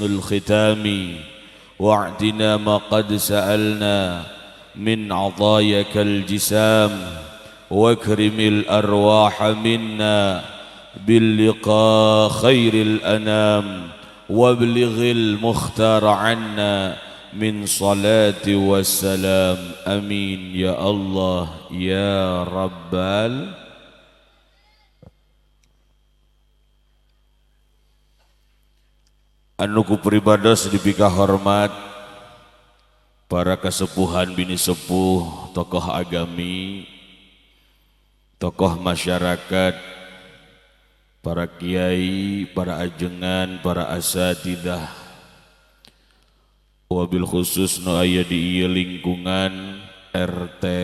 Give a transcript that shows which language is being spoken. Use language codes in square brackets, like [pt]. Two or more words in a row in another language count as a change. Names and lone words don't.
[ar] الختام واعطنا ما قد سألنا من عطاياك الجسام واكرم الأرواح منا باللقاء خير الأنام وابلغ المختار عنا من صلاة والسلام أمين يا الله يا رب [su] anu ku pribados dipika hormat para kesepuhan bini sepuh, tokoh agami, [id] tokoh masyarakat, [su] para kiai, para ajengan, para asatidah, [ar] وبالخصوص [su] nu aya di ieu lingkungan RT